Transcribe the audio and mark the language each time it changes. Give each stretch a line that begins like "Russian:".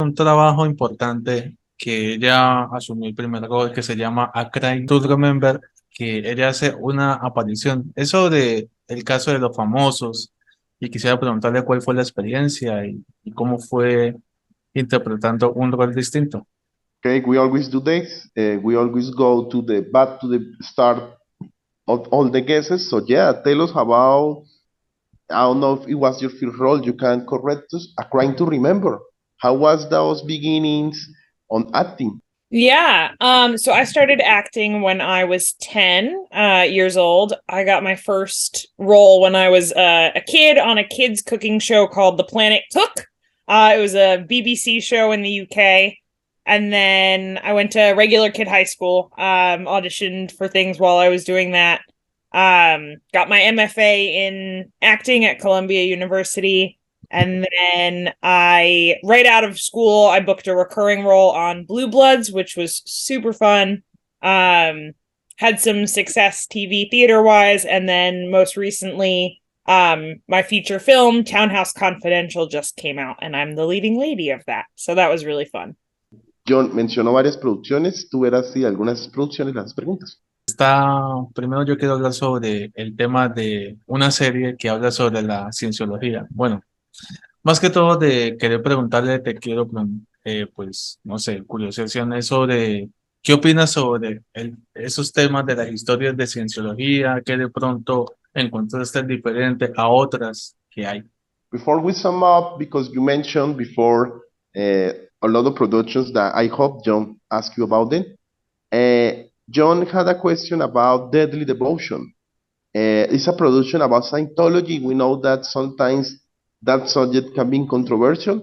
Spanish: un trabajo importante que ella asumió el primer rol que se llama A Crime to Remember, que ella hace una aparición. Es sobre el caso de los famosos y quisiera preguntarle cuál fue la experiencia y cómo fue interpretando un rol distinto.
English: Okay, we always do this. We always go to the back to the start of all the guesses. So yeah, tell us about. I don't know if it was your first role. You can correct us. A crime to remember. How was those beginnings on acting? Yeah. So I started acting when I was 10 years old. I got my first role when I was a kid on a kids cooking show called The Planet Cook. It was a BBC show in the UK. And then I went to regular kid high school, auditioned for things while I was doing that. Got my MFA in acting at Columbia University. And then right out of school, I booked a recurring role on Blue Bloods, which was super fun. Had some success TV theater wise. And then most recently, my feature film, Townhouse Confidential, just came out, and I'm the leading lady of that. So that was really fun.
Spanish: John mencionó varias producciones. Tú verás si algunas producciones las preguntas. Primero yo quiero hablar sobre el tema de una serie que habla sobre la cienciología. Bueno, más que todo de querer preguntarle, te quiero, pues, no sé, curiosidades sobre qué opinas sobre esos temas de las historias de cienciología, que de pronto encontraste diferente a otras que hay.
English: Before we sum up, because you mentioned before a lot of productions that I hope John asked you about them. John had a question about Deadly Devotion. It's a production about Scientology. We know that sometimes that subject can be controversial.